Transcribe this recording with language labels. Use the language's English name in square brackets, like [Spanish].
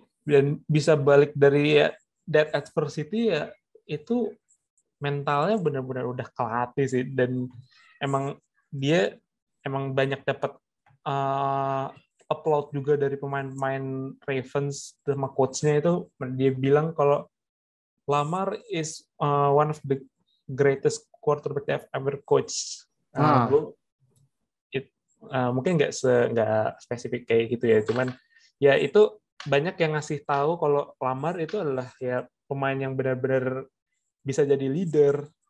[Indonesian] Dan bisa balik dari [English] that adversity [Indonesian] ya, itu mentalnya benar-benar udah kelatih sih, dan dia banyak dapat upload juga dari pemain-pemain Ravens sama coachnya. Itu dia bilang kalau [English] Lamar is one of the greatest quarterback I've ever coached. [Indonesian] Mungkin nggak spesifik kayak gitu ya, cuman ya itu banyak yang ngasih tahu kalau Lamar itu adalah ya pemain yang benar-benar bisa jadi leader.